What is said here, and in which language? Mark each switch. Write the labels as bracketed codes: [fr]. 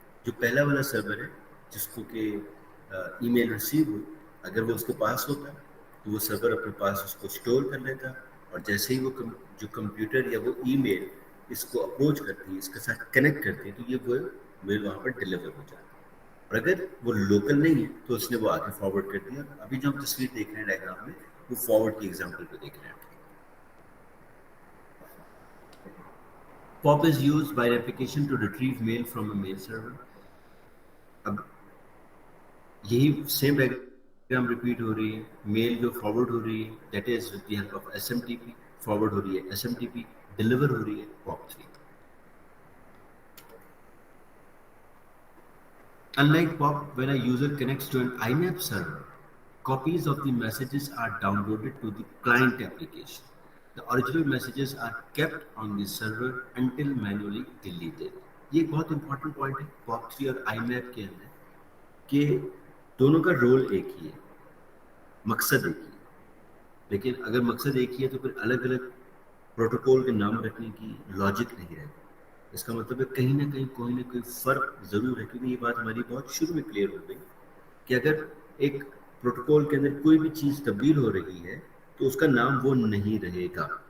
[hi] जो पहला वाला सर्वर है जिसको कि ईमेल रिसीव हुई, अगर वो उसके पास होता तो वो सर्वर अपने पास उसको स्टोर कर लेता और जैसे ही वो जो कंप्यूटर या वो ईमेल इसको अप्रोच करती है, इसके साथ कनेक्ट करती है, तो ये वो मेल वहाँ पर डिलीवर हो जाता है. और अगर वो लोकल नहीं है तो उसने वो आगे फॉरवर्ड कर दिया. अभी जो हम तस्वीर देख रहे हैं डायग्राम में वो फॉरवर्ड की एग्जांपल पे देख रहे हैं. [en] POP is used by an application to retrieve mail from a mail server. [hi] अब यही सेम डायग्राम रिपीट हो रही है. मेल जो फॉरवर्ड हो रही है [en] that is with the help of [hi] SMTP, forward हो रही है SMTP, डिलीवर हो रही है POP3. [en] Unlike POP, when a user connects to an IMAP server, copies of the messages are downloaded to the client application. The original messages are kept on the server until manually deleted. [hi] ये एक बहुत important point है POP3 और IMAP के अंदर कि दोनों का रोल एक ही है, मकसद एक ही है. लेकिन अगर मकसद एक ही है तो फिर अलग अलग प्रोटोकॉल के नाम रखने की लॉजिक नहीं रहेगी. इसका मतलब है कहीं ना कहीं कोई ना कोई फ़र्क ज़रूर है, क्योंकि ये बात हमारी बहुत शुरू में क्लियर हो गई कि अगर एक प्रोटोकॉल के अंदर कोई भी चीज़ तब्दील हो रही है तो उसका नाम वो नहीं रहेगा.